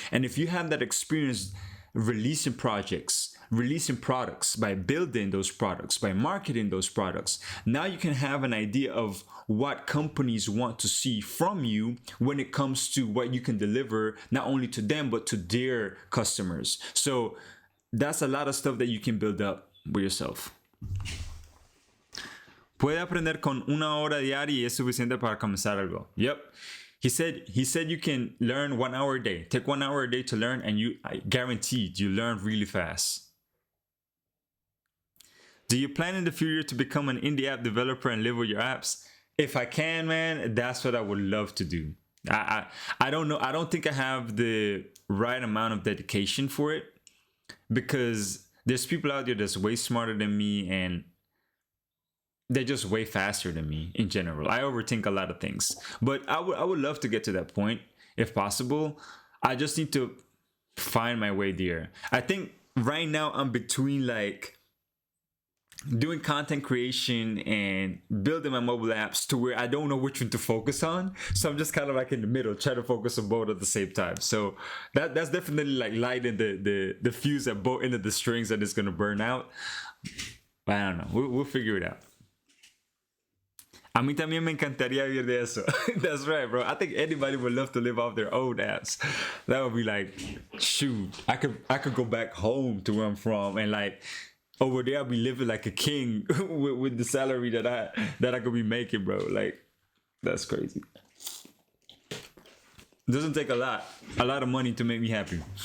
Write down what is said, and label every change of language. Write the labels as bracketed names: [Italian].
[English] And if you have that experience releasing projects, releasing products, by building those products, by marketing those products, now you can have an idea of what companies want to see from you when it comes to what you can deliver, not only to them, but to their customers. So that's a lot of stuff that you can build up with yourself. [Spanish] Puede aprender con 1 hora diaria y es suficiente para comenzar algo. [English] Yep. He said you can learn 1 hour a day. Take 1 hour a day to learn, and I guaranteed you learn really fast. Do you plan in the future to become an indie app developer and live with your apps? If I can, man, that's what I would love to do. I don't know. I don't think I have the right amount of dedication for it, because there's people out there that's way smarter than me, and they're just way faster than me in general. I overthink a lot of things, but I would love to get to that point if possible. I just need to find my way there. I think right now I'm between like doing content creation and building my mobile apps to where I don't know which one to focus on. So I'm just kind of like in the middle, trying to focus on both at the same time. So that's definitely like lighting the fuse at both ends of the strings that is going to burn out. But I don't know. We'll figure it out. [Spanish] A mí también me encantaría vivir de eso. [English] That's right, bro. I think anybody would love to live off their own apps. That would be like, shoot, I could go back home to where I'm from, and like over there I'll be living like a king with the salary that I could be making, bro. Like, that's crazy. It doesn't take a lot of money to make me happy.